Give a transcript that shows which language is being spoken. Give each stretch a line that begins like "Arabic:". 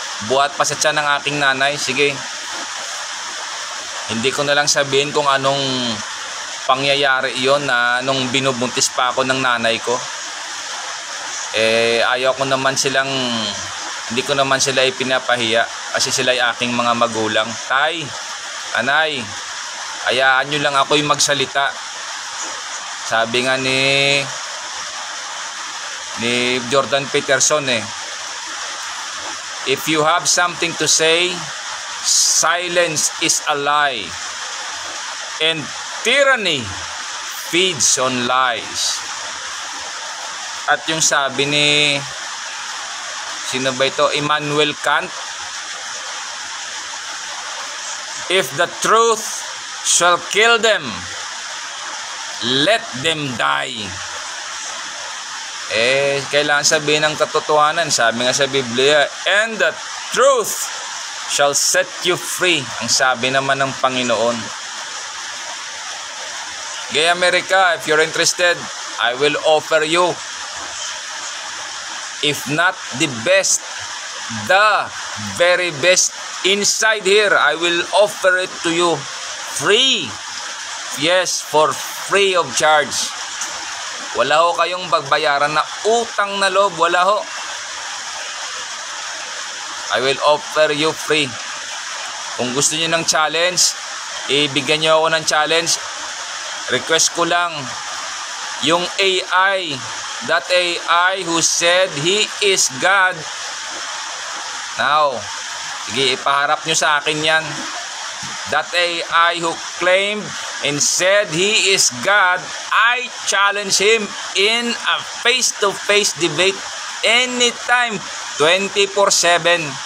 Filipino: Buhat pa sa tiyan ng aking nanay. Sige. Hindi ko na lang sabihin kung anong pangyayari iyon na nung binubuntis pa ako ng nanay ko. Ayaw ko naman silang, hindi ko naman sila ipinapahiya kasi sila ay aking mga magulang. Tay, anay, hayaan nyo lang ako'y magsalita. Sabi nga ni
English: Jordan Peterson if you have something to say, silence is a lie and tyranny feeds on lies.
Filipino: At yung sabi ni sino ba ito?
English: Immanuel Kant, if the truth shall kill them, let them die.
Filipino: Kailangan sabihin ng katotohanan. Sabi nga sa Biblia,
English: and the truth shall set you free.
Filipino: Ang sabi naman ng Panginoon.
English: Gay America, if you're interested, I will offer you, if not the best, the very best inside here. I will offer it to you free. Yes, for free of charge.
Filipino: Wala ho kayong bagbayaran na utang na loob. Wala ho.
English: I will offer you free.
Filipino: Kung gusto niyo ng challenge, ibigyan niyo ako ng challenge. Request ko lang yung
English: AI, that AI who said he is God. Now,
Filipino: sige, ipaharap nyo sa akin yan.
English: That AI who claimed and said he is God, I challenge him in a face-to-face debate anytime, 24/7.